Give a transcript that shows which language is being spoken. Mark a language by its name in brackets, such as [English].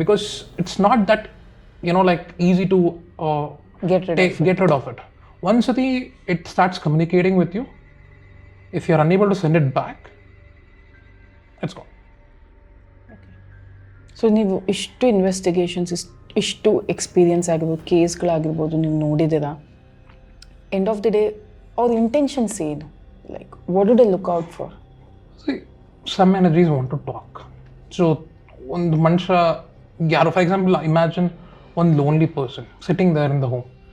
[English] Because it's not that like easy to get rid of it. Once it starts communicating with you, if you are unable to send it back, it's gone. [Kannada] So ನೀವು ಇಷ್ಟು investigations, ಇಷ್ಟು experience ಆಗಿರ್ಬೋದು, ಕೇಸ್ಗಳಾಗಿರ್ಬೋದು ನೀವು ನೋಡಿದ್ದೀರಾ. End of the day ಅವ್ರ intentions ಏನು? [English] Like what do they look out for? Some energies want to talk. So [Kannada] ಒಂದು ಮನುಷ್ಯ ಯಾರು, [English] For example imagine ಒಂದು lonely person sitting there in the home.